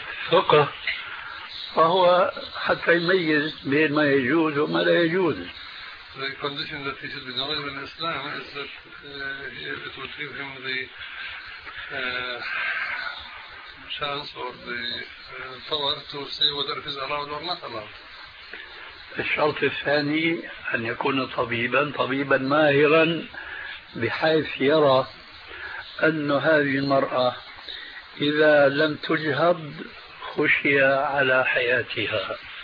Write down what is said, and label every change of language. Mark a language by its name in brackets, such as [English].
[Arabic] فقه، فهو حتى يميز بين ما يجوز وما لا يجوز. [English] The condition that he should be knowledgeable in Islam is that it would give him the chance or the power to say whether it is allowed or not allowed. [Arabic] الشرط الثاني أن يكون طبيبا ماهرا، بحيث يرى أن هذه المرأة إذا لم تجهض خشية على حياتها.